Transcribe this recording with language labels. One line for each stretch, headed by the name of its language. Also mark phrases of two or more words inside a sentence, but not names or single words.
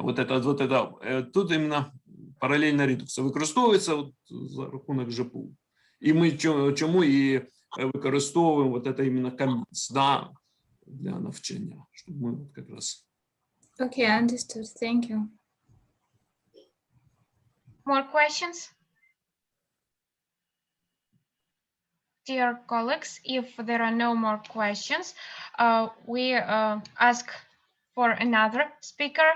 Russian: Вот это,
Ukrainian: тут іменно паралельна редукція використовується от за рахунок ЖПУ. І ми чому і використовуємо
Russian: вот это
Ukrainian: іменно коміц, да, для навчання, щоб ми от якраз.
English: Okay, understood. Thank you. More questions? Dear colleagues, if there are no more questions, we ask for another speaker.